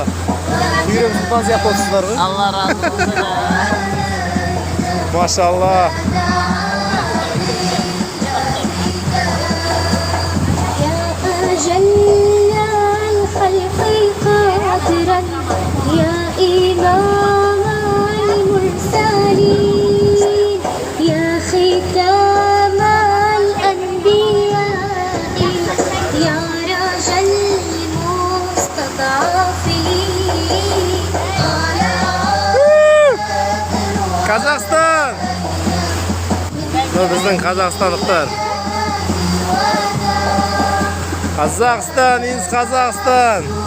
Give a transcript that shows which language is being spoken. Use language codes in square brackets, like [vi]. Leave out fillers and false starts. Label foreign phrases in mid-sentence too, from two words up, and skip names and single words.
[kk] Hürrem Sultan сияқты отсыздар ғой. [tr] Allah razı olsun. Maşallah. [ar] يا إمام المرسلين يا ختام الأنبياء يا رجل المستضعفين [kk] Қазақстан! Біздің қазақстандықтар. Қазақстан, из Қазақстан!